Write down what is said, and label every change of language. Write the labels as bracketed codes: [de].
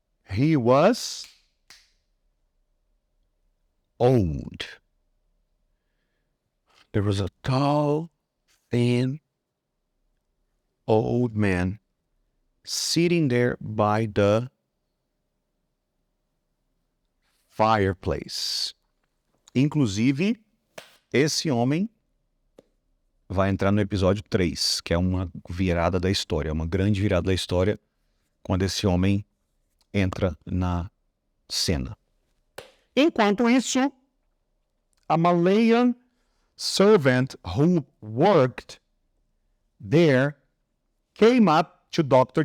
[en] He was old. There was a tall, thin, old man sitting there by the fireplace. [pt] Inclusive, esse homem vai entrar no episódio 3, que é uma virada da história, uma grande virada da história, quando esse homem entra na cena. Enquanto isso, [en] a Malayan servant who worked there came up to Dr.